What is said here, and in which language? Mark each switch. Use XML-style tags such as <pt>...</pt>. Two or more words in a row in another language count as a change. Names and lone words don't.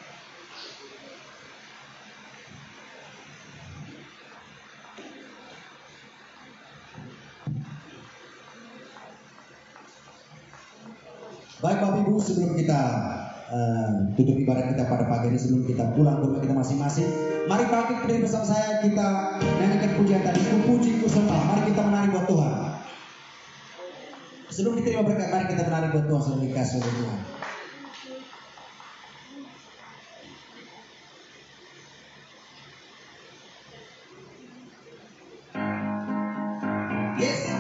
<id>Baik Bapak Ibu, sebelum kita tutup ibadah kita pada pagi ini, sebelum kita pulang ke rumah kita masing-masing, mari bangkit berdiri bersama saya, kita nyanyikan pujian tadi, ku puji ku sembah. Mari kita menari buat Tuhan. Sebelum diterima berkat, mari kita menari buat Tuhan, sebelum dikasih oleh Tuhan. Yes.</id>